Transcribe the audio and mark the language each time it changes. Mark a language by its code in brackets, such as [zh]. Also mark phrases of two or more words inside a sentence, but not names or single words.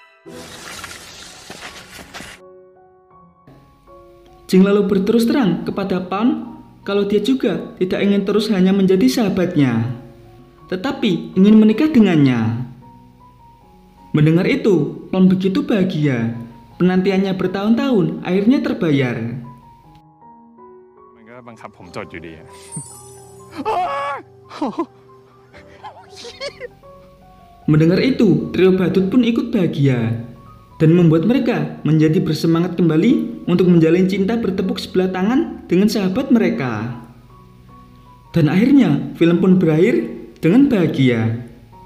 [id] Jing lalu berterus terang kepada Plum kalau dia juga tidak ingin terus hanya menjadi sahabatnya, tetapi ingin menikah dengannya. Mendengar itu, Plum begitu bahagia. Penantiannya bertahun-tahun akhirnya terbayar. [th] มันก็บังคับผมจดอยู่ดี [id] Mendengar itu, trio badut pun ikut bahagia dan membuat mereka menjadi bersemangat kembali untuk menjalin cinta bertepuk sebelah tangan dengan sahabat mereka. Dan akhirnya film pun berakhir dengan bahagia.